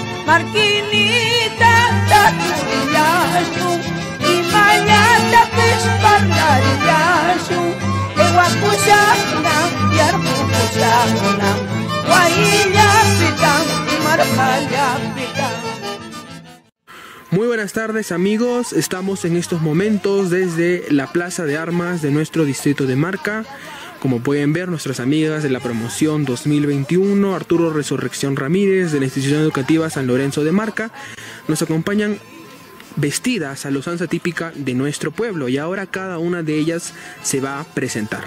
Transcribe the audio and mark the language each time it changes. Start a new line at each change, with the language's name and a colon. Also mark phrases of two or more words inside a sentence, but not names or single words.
Quechua: Marquinita taturillasu imañata pisparnarillasu ewakushakuna yarpukushakuna guayillapitan marjallapitan.
Spanish: Muy buenas tardes amigos, estamos en estos momentos desde la Plaza de Armas de nuestro distrito de Marca. Como pueden ver, nuestras amigas de la promoción 2021, Arturo Resurrección Ramírez de la institución educativa San Lorenzo de Marca, nos acompañan vestidas a la usanza típica de nuestro pueblo y ahora cada una de ellas se va a presentar.